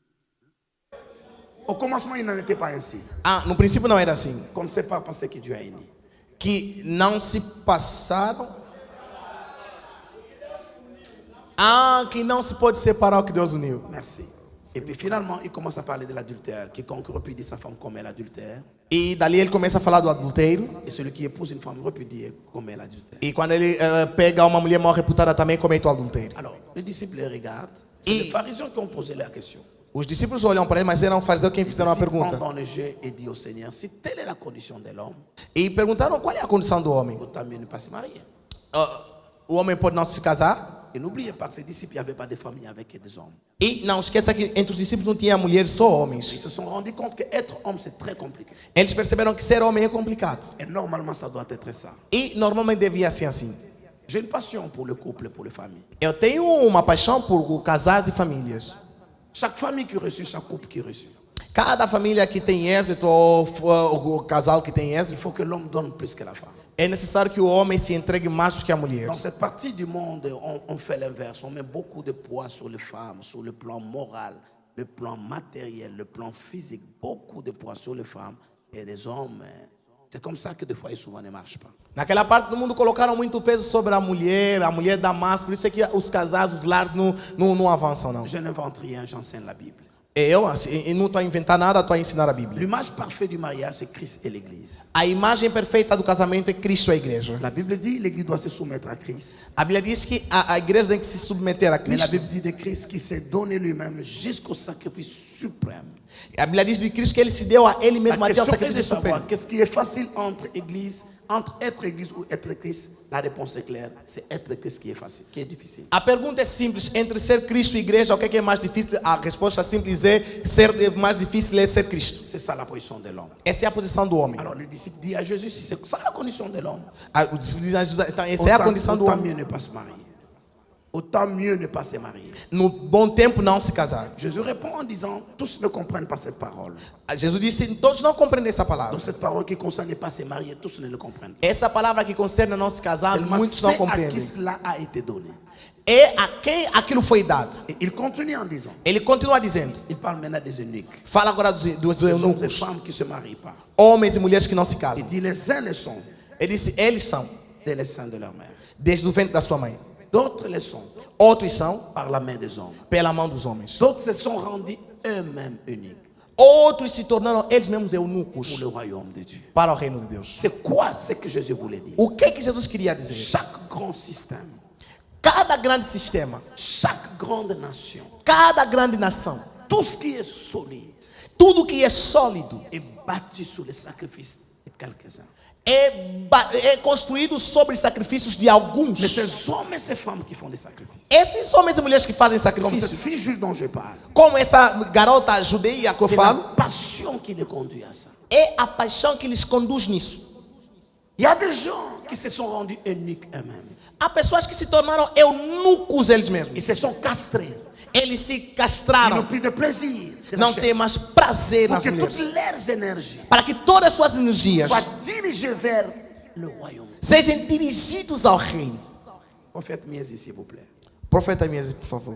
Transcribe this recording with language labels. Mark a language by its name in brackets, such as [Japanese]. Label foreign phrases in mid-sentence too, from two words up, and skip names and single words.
[French] Au commencement, il n'en était pas ainsi. [Portuguese] Ah, no princípio não era assim. [French] Qu'on ne sépare pas ce que Dieu a uni. [Portuguese] Que não se passaram. Ah, que não se pode separar o que Deus uniu. [French] Merci. Et puis finalement, il commence à parler de l'adultère. Quiconque repudie sa femme commet l'adultère. [Portuguese] E dali ele começa a falar do adultério. [French] Et celui qui épouse une femme repudiée commet l'adultère. [Portuguese] E quando ele pega uma mulher mal reputada também comete o adultério. [French] Alors, les disciples les regardent. C'est les pharisiens qui ont posé la question. [Portuguese] Os discípulos olham para ele, mas eram fariseus quem fizeram a pergunta. [French] Pendant le jeu, et dit au Seigneur, si telle est la condition de l'homme, [Portuguese] E perguntaram qual é a condição do homem. [French] autant mieux ne pas se marier. [Portuguese] O homem pode não se casar? [French] Et n'oubliez pas que ces disciples, il n'y avait pas de famille avec des hommes. [Portuguese] E não esqueça que entre os discípulos não tinha mulher, só homens. [French] Ils se sont rendus compte qu'être homme, c'est très compliqué. [Portuguese] Eles perceberam que ser homem é complicado. [French] Et normalement, ça doit être ça. [Portuguese] E normalmente devia ser assim. [French] J'ai une passion pour le couple et pour les familles. [Portuguese] Eu tenho uma paixão por casais e famílias. [French] Chaque famille qui reçut, chaque couple qui reçut. [Portuguese] Cada família que tem êxito ou o casal que tem [French] Il [Portuguese] êxito, [French] faut que l'homme donne plus que la femme. [Portuguese] é necessário que o homem se entregue mais do que a mulher. [French] Dans cette partie du monde, on fait l'inverse. On met beaucoup de poids sur les femmes, sur le plan moral, le plan matériel, le plan physique. Beaucoup de poids sur les femmes et les hommes. C'est comme ça que des fois, souvent ne marche pas. [Portuguese] Naquela parte do mundo colocaram muito peso sobre a mulher dá mais, por isso é que os casais, os lares não avançam não. [French] Je n'invente rien, j'enseigne la Bible. [Portuguese] Eu não estou a inventar nada, estou a ensinar a Bíblia. [French] L'image parfaite du mariage, c'est Christ et l'Église. [Portuguese] A imagem perfeita do casamento é Cristo e a igreja. [French] La Bible dit que l'Église doit se soumettre à Christ. [Portuguese] A Bíblia diz que a igreja tem que se submeter a [French] Mais la [Portuguese] Cristo. [French] Bible dit de Christ qui s'est donné lui-même jusqu'au sacrifice suprême. [Portuguese] A Bíblia diz de Cristo que ele se deu a ele mesmo [French] La [Portuguese] até o [French] question est de [Portuguese] sacrifício [French] savoir [Portuguese] supremo. [French] qu'est-ce qui est facile entre être Église ou être Christ. La réponse est claire, c'est être Christ qui est facile, qui est difficile. [Portuguese] A pergunta é simples, entre ser Cristo e igreja, o que é mais difícil? A resposta simples é ser mais difícil é ser Cristo. [French] C'est ça la position de l'homme. [Portuguese] Essa é a posição do homem. [French] Alors le disciple dit à Jésus, si c'est ça la condition de l'homme, [Portuguese] O discípulo diz a Jesus, então essa é a condição do [French] autant [Portuguese] homem. [French] mieux ne pas se marier. Autant mieux ne pas se marier. [Portuguese] No bom tempo não se casar. [French] Jésus répond en disant, tous ne comprennent pas cette parole. [Portuguese] Jesus disse, todos não compreendem essa palavra. [French] Donc cette parole qui concerne ne pas se marier, tous ne le comprennent pas. [Portuguese] Essa palavra que concerne não se casar, [French] Seulement [Portuguese] muitos não [French] c'est à qui [Portuguese] compreendem. [French] cela a été donné. [Portuguese] É a quem aquilo foi dado. [French] Et il continue en disant, [Portuguese] Ele continua dizendo, [French] il parle maintenant des eunuques. [Portuguese] fala agora dos [French] Ces hommes et [Portuguese] eunucos, [French] femmes qui ne se marient pas. [Portuguese] homens e mulheres que não se [French] Il [Portuguese] casam. [French] dit, les uns le sont [Portuguese] Ele disse, eles são, [French] dès les seins de leur mère. [Portuguese] desde o ventre da sua mãe. [French] D'autres le sont [Portuguese] Outros são, [French] par la main des hommes. [Portuguese] pela mão dos homens. [French] D'autres se sont rendus eux-mêmes uniques [Portuguese] Outros se tornaram eles mesmos [French] pour [Portuguese] eunucos [French] le royaume de Dieu. [Portuguese] para o reino de Deus. [French] C'est quoi ce que Jésus voulait dire? [Portuguese] O que Jesus queria dizer? [French] Chaque grand système, [Portuguese] Cada grande sistema, [French] chaque grande nation, [Portuguese] cada grande nação, [French] tout ce qui est solide [Portuguese] tudo que é sólido [French] est bâti sur le sacrifice de quelques-uns. [Portuguese] é construído sobre sacrifícios de alguns. [French] Mais ces hommes et ces femmes qui font des sacrifices, [Portuguese] Esses homens e mulheres que fazem [French] comme cette [Portuguese] sacrifício, [French] fille juive dont je parle, [Portuguese] como essa garota judeia que eu [French] c'est [Portuguese] falo, [French] la passion qui les conduit à ça. [Portuguese] é a paixão que lhes conduz nisso. [French] Il y a des gens qui se sont rendus eunuques eux-mêmes. [Portuguese] Há pessoas que se tornaram eunucos eles mesmos. [French] Ils se sont castrés. [Portuguese] Eles se [French] Ils n'ont [Portuguese] castraram. [French] plus de plaisir. de la [Portuguese] Não [French] chair. [Portuguese] têm mais prazer [French] Pour [Portuguese] nas [French] que [Portuguese] mulheres. [French] toutes leurs énergies [Portuguese] Para que todas as suas energias [French] soient dirigées vers le royaume. [Portuguese] sejam dirigidos ao reino. [French] Prophète Miesi, s'il vous plaît. [Portuguese] Profeta Miesi, por favor.